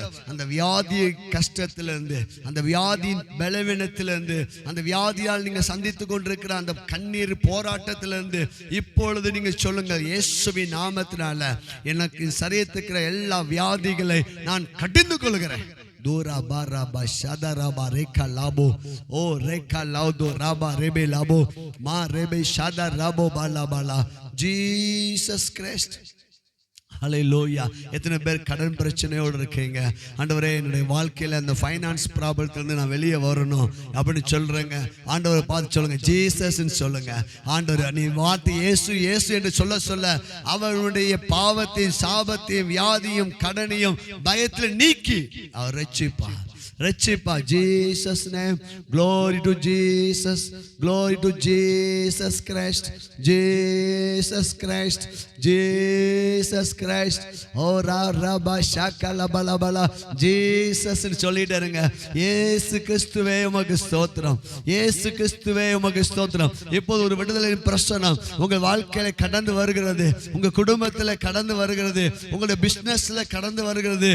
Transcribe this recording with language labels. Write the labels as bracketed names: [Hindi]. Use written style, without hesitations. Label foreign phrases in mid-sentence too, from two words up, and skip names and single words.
[Tamil] அந்த வியாதி கஷ்டத்திலிருந்து, அந்த வியாதியின் பலவீனத்திலிருந்து, அந்த வியாதியால் நீங்க சந்தித்துக் கொண்டிருக்கிற அந்த கண்ணீர் போராட்டத்திலிருந்து இப்பொழுது நீங்க சொல்லுங்க, இயேசுவின் நாமத்தினால எனக்கு சரீரத்துக்கிற எல்லா வியாதிகளை நான் கடிந்து கொள்கிறேன். Dora baraba shada raba reka labo o reka laudo raba rebe labo ma rebe shada rabo bala bala. Jesus Christ. ஹல்லேலூயா. எத்தனை பேர் கடன் பிரச்சனையோடு இருக்கீங்க? ஆண்டவரே, என்னுடைய வாழ்க்கையில் அந்த [English] finance problemத்திலிருந்து [Tamil] நான் வெளியே வரணும் அப்படின்னு சொல்றேங்க. ஆண்டவரை பார்த்து சொல்லுங்க, ஜீசஸ்ன்னு சொல்லுங்க. ஆண்டவர், நீ வார்த்தை இயேசு இயேசு என்று சொல்ல சொல்ல அவருடைய பாவத்தையும் சாபத்தையும் வியாதியும் கடனையும் பயத்தில் நீக்கி அவர் ரட்சிப்பார், ரட்சிப்பார். [English] Jesus name, glory to Jesus, glory to Jesus Christ, Jesus Christ, Jesus Christ. ஓ ரபா ஷக்கல பல பல. [Tamil] ஜீசஸ் சொல்லிட்டு இருங்க. இயேசு கிறிஸ்துவே உமக்கு ஸ்தோத்திரம், இயேசு கிறிஸ்துவே உமக்கு ஸ்தோத்திரம். இப்போது ஒரு விடுதலையின் பிரசன்னம் உங்கள் வாழ்க்கையில கடந்து வருகிறது, உங்க குடும்பத்துல கடந்து வருகிறது, உங்களுடைய பிசினஸ்ல கடந்து வருகிறது.